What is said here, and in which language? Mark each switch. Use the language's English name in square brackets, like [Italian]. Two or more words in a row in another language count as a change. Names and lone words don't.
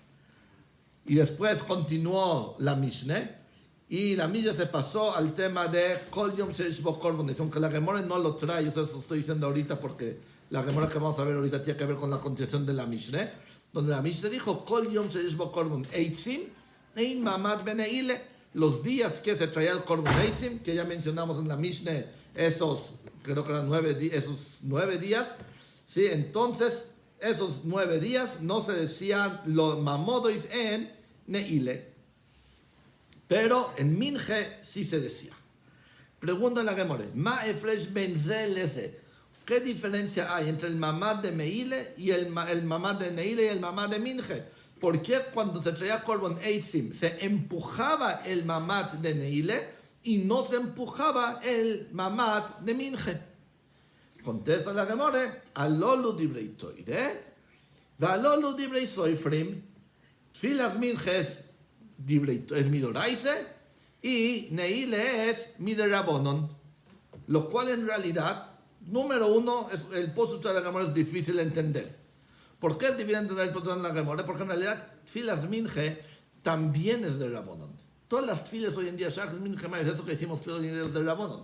[Spanish] Y después continuó la Mishnah, y la Mishnah se pasó al tema de [Hebrew] כל יום שיש בו קרבן, [Spanish] aunque la Gemara no lo trae, eso lo estoy diciendo ahorita porque la Gemara que vamos a ver ahorita tiene que ver con la continuación de la Mishnah, donde la Mishnah dijo [Hebrew] כל יום שיש בו קרבן עצים אין מעמד בנעילה, [Spanish] los días que se traía el [Hebrew] קרבן עצים, [Spanish] que ya mencionamos en la Mishnah, creo que eran 9 días, ¿sí? Entonces esos 9 días no se decían los mamodois en Neile, pero en Minje sí se decía. Pregunta a la Gemore, [Hebrew] מה הפרש בין זה לזה, [Spanish] ¿qué diferencia hay entre el mamad de Meile y el mamad de Neile y el mamad de Minje? ¿Por qué cuando se traía [Hebrew] קרבן עצים [Spanish] se empujaba el mamad de Neile y no se empujaba el mamad de Minje? Contesta la Gemore, [Hebrew] אלו דברי תורה ואלו דברי סופרים, תפילת מנחה [Spanish] es midoraise y Neile es miderabonon, lo cual en realidad, número uno, el postre de la Gemore es difícil de entender. ¿Por qué es difícil de entender el postre de la Gemore? Porque en realidad [Hebrew] תפילת מנחה [Spanish] también es de Rabonon. Todas las tfilas hoy en día, [Hebrew] שחרית מנחה, [Spanish] es eso que decimos tfilas de Rabonon.